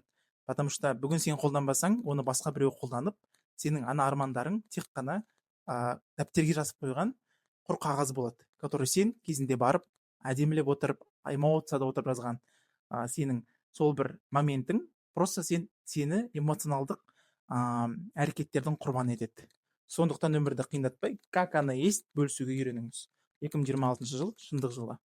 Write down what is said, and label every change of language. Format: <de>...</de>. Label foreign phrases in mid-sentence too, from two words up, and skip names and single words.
<kk>Потому что бүгін сен қолданбасаң, оны басқа біреу қолданып, сенің ана армандарың тек қана дәптерге жазып қойған құр қағаз болады, который сен кезінде барып әдемілеп отырып, эмоцияда отырып жазған сенің сол бір моментің просто сені эмоционалдық әрекеттердің құрбаны етеді. Сондықтан өмірді қиындатпай,</kk> <ru>как оно есть,</ru> <kk>бөлісуге үйреніңіз. 2026 жыл шындық жылы.</kk>